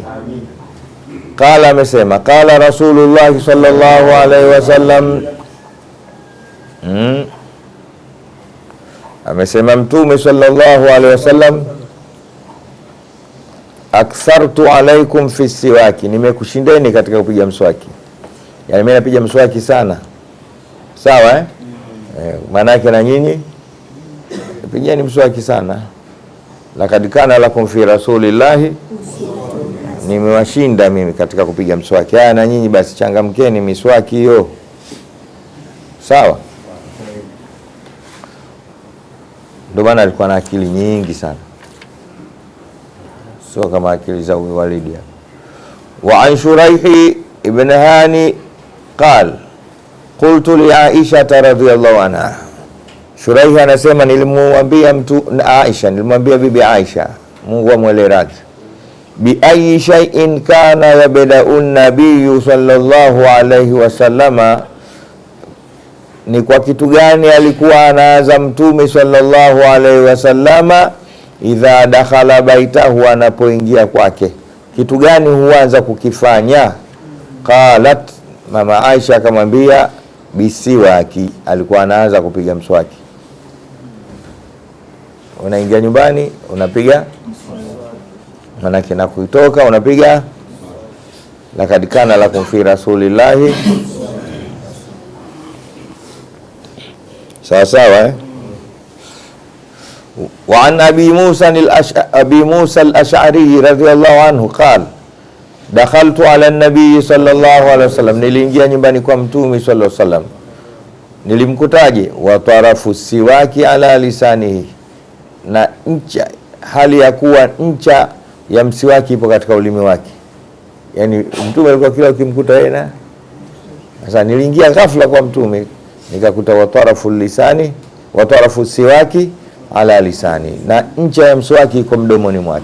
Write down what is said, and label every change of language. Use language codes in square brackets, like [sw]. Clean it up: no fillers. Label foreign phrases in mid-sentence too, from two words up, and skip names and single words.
[sw] Qala, amesema [ar] قال رسول الله صلى الله عليه وسلم, [sw] amesema Mtume [ar] صلى الله عليه وسلم, أكثرت عليكم في السواك, [sw] nimekushindeni katika kupiga mswaki. Yani mimi napiga mswaki sana, sawa maana yake na nyinyi pigeni mswaki sana. [ar] لقد كان لكم في رسول الله, [sw] nimewashinda mimi katika kupiga mswaki. Haya, na nyinyi basi changamkeni miswaki hiyo, sawa. Ndio maana alikuwa na akili nyingi sana, sio kama akili za Walidi. [ar] وعن شريح بن هانئ قال قلت لعائشة رضي الله عنها شريح [sw] anasema nilimwambia nilimwambia bibi Aisha, Mungu amwele radhi, [ar] بأي شيء كان يبدأ النبي صلى الله عليه وسلم, [sw] ni kwa kitu gani alikuwa anaanza mtume [ar] صلى الله عليه وسلم إذا دخل بيته, [sw] anapoingia kwake, kitu gani huanza kukifanya? Qalat, mama Aisha akamwambia, bisiwaki, alikuwa anaanza kupiga mswaki. Unaingia nyumbani unapiga manake, na kuitoka unapiga [ar] لقد كان لكم في رسول الله, [sw] sawa sawa. [ar] وعن أبي موسى الأشعري رضي الله عنه قال دخلت على النبي صلى الله عليه وسلم, [sw] niliingia nyumbani kwa mtume [ar] صلى الله عليه وسلم, [sw] nilimkutaje? [ar] وطرف السواك على لسانه, [sw] na ncha, hali ya kuwa ncha ya msiwaki ipo katika ulimi wake. Yani mtume alikuwa kila ukimkuta yeye na sasa, niliingia ghafla kwa mtume nikakuta [ar] وطرف لسان وطرف سواك على لسان, [sw] na ncha ya mswaki iko mdomoni mwake.